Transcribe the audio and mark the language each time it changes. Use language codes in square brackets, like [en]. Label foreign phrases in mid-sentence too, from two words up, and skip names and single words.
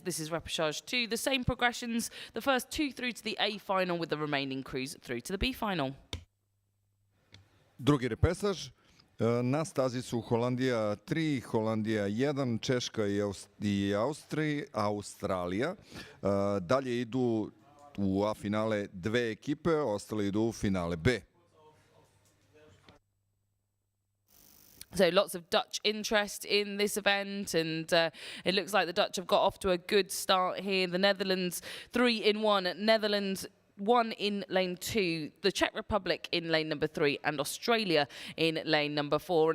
[en] This is repechage 2, the same progressions, the first two through to the A final with the remaining crews through to the B final. [sr] Drugi repesaž, na stazi su Holandija 3, Holandija 1, Češka i Australija. Dalje idu u A finale dve ekipe, ostale idu u finale B. [en] So lots of Dutch interest in this event, and it looks like the Dutch have got off to a good start here. The Netherlands 3 in 1, Netherlands 1 in lane 2, the Czech Republic in lane number 3, and Australia in lane number 4.